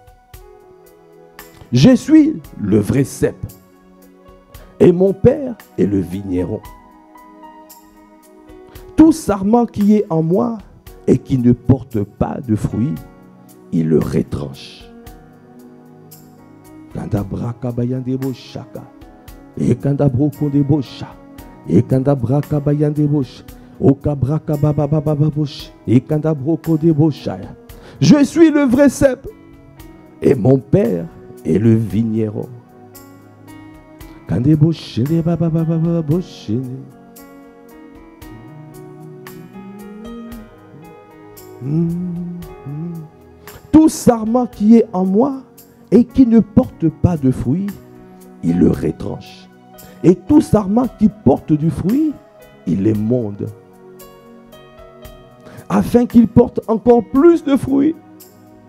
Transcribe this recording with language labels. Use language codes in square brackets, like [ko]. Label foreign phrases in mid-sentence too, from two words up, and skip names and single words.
[fr] Je suis le vrai cep et mon père est le vigneron. Tout sarment qui est en moi et qui ne porte pas de fruits, il le retranche. Kandabra kabayande boshaka et kandabro konde bosha et kandabra kabayande bosh o kabra kababa bosh et kandabro konde bosha. Je suis le vrai cep et mon père et le vigneron. Kande boshene baba boshene. Tout sarment qui est en moi et qui ne porte pas de fruit, il le retranche. Et tout sarment qui porte du fruit, il l'émonde, afin qu'il porte encore plus de fruits.